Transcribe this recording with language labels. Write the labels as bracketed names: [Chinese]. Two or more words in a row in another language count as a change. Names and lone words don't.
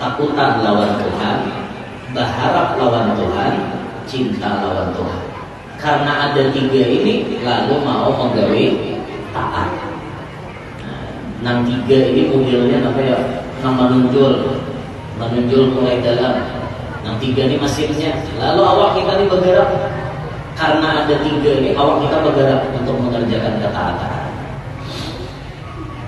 [Banjar] Takutan lawan Tuhan, berharap lawan Tuhan, cinta lawan Tuhan. Karena ada 3 ini, lalu mau menggawi taat. Nang 3 ini mobilnya apa ya? Nang menunjul mulai dalam. Nang 3 ini mesinnya. Lalu awak kita ini bergerak. [Indonesian] Karena ada 3 ini awak kita bergerak untuk mengerjakan ketaatan.